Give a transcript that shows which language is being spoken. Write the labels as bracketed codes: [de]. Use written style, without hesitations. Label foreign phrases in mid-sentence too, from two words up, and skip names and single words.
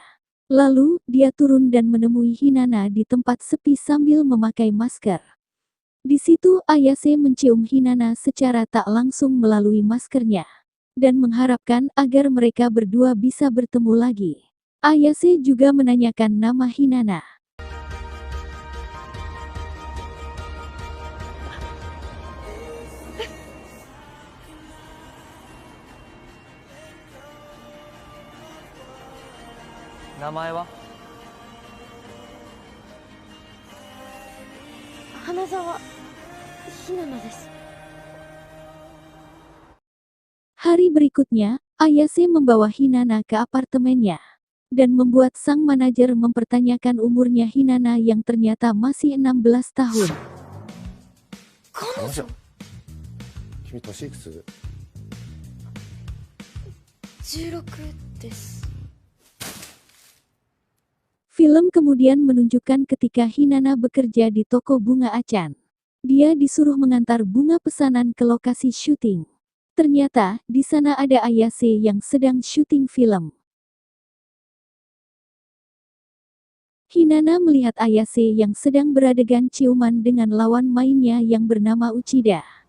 [id] Lalu, dia turun dan menemui Hinana di tempat sepi sambil memakai masker. Di situ Ayase mencium Hinana secara tak langsung melalui maskernya. Dan mengharapkan agar mereka berdua bisa bertemu lagi. Ayase juga menanyakan nama Hinana. [ja] Namae wa? Hanazawa Hinana desu. [id] Hari berikutnya, Ayase membawa Hinana ke apartemennya. Dan membuat sang manajer mempertanyakan umurnya Hinana yang ternyata masih 16 tahun. [ja] 彼女君年いくつ 16です。 [id] Film kemudian menunjukkan ketika Hinana bekerja di toko bunga Achan. Dia disuruh mengantar bunga pesanan ke lokasi syuting. Ternyata, di sana ada Ayase yang sedang syuting film. Hinana melihat Ayase yang sedang beradegan ciuman dengan lawan mainnya yang bernama Uchida.